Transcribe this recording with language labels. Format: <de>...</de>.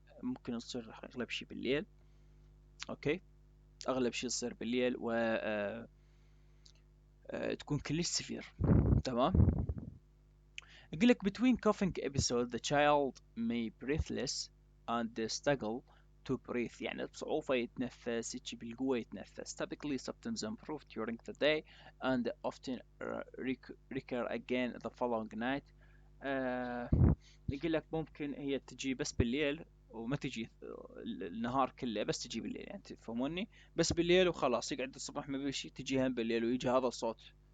<ar>ممكن تصير اغلب شي بالليل. اوكي، اغلب شي تصير بالليل، و تكون كلش سيفير. تمام. يقول لك</ar> <en>between coughing episode the child may breathless and struggle to breathe،</en> <ar>يعني بصعوبة يتنفس، يجي بالقوة يتنفس.</ar> <en>typically symptoms improve during the day and often recur again the following night.</en> <ar>آه يقول لك ممكن هي تجي بس بالليل، وما تجي النهار كله، بس تجي بالليل، يعني تفهموني؟ بس بالليل وخلاص، يقعد الصبح ما بيشي، تجي هم بالليل ويجي هذا الصوت.</ar>